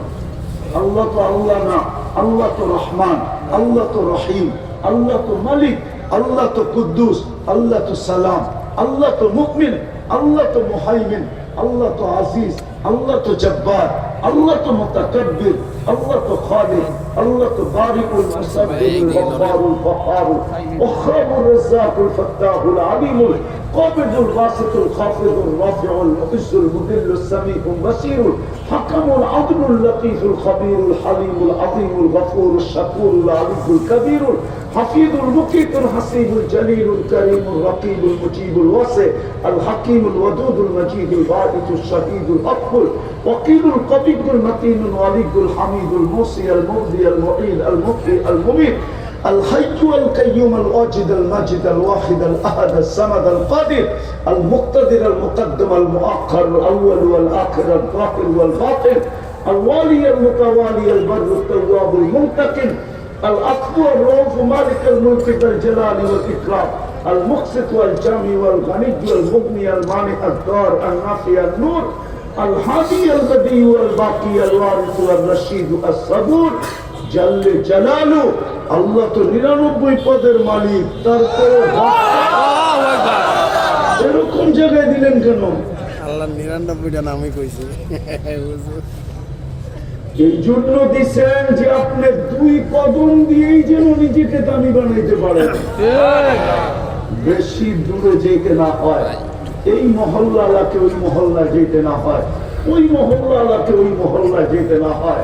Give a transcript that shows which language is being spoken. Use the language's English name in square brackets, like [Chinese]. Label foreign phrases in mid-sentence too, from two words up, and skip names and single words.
[Bangla] আল্লাহ তো আল্লাহ না, আল্লাহ তো রহমান, আল্লাহ তো রহিম, আল্লাহ তো মালিক, আল্লাহ তো কুদ্দুস, আল্লাহ তো সালাম, আল্লাহ তো মুমিন, আল্লাহ তো মুহাইমিন, আল্লাহ তো আজিজ, আল্লাহ তো জব্বার, আল্লাহ তো মুতাকাব্বির, আল্লাহ তো খালিক, আল্লাহ তো [Arabic] الباري المصور الغفار القهار الوهاب الرزاق الفتاح العليم القابض الباسط الخافض الرافع المعز المذل السميع البصير الحكم العدل اللطيف الخبير الحليم العظيم الغفور الشكور العلي الكبير الحفيظ المقيت الحسيب الجليل الكريم الرقيب المجيب الواسع الحكيم الودود المجيد الباعث الشهيد الحق الوكيل الكبير المتين الولي الحميد المحصي المبدئ المعيد المحيي المميت الحي القيوم الواجد الماجد الواحد الأحد الصمد القادر المقتدر المقدم المؤخر الأول والآخر الظاهر والباطن الوالي المتوالي البر التواب المنتقم الأقوى الرؤوف مالك الملك ذا الجلال والإكرام المقسط والجامع والغني والمغني المانع الدار النافع النور الهادي البديع والباقي الوارث والرشيد الصبور جل جلاله [Bangla] আল্লাহ তো 99 পদের মালিক, তারপরে এরকম জায়গায় দিলেন কেন? আল্লাহ 99টা নামই কইছে। এই জন্য দিচ্ছেন যে আপনি 2 কদম দিয়েই যেন নিজেকে দামি বানাইতে পারেন, বেশি দূরে যেতে না হয়, এই মহল্লাকে ওই মহল্লা যেতে না হয়, ওই মহল্লাকে ওই মহল্লা যেতে না হয়।